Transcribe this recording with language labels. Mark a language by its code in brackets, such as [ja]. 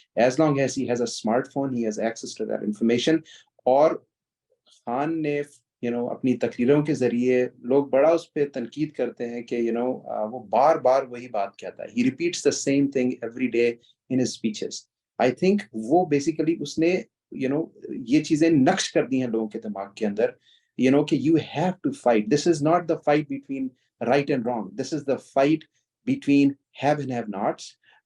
[en] As long as he has a smartphone, he has access to that information. [ur] اور خان نے اپنی تقریروں کے ذریعے, لوگ بڑا اس پہ تنقید کرتے ہیں کہ وہ بار بار وہی بات کہتا ہے, [en] he repeats the same thing every day in his speeches. I think [ur] وہ بیسیکلی اس نے یہ چیزیں نقش کر دی ہیں لوگوں کے دماغ کے اندر, کہ [en] you have to fight. This is not the fight between right and wrong. This is the fight between have and have nots.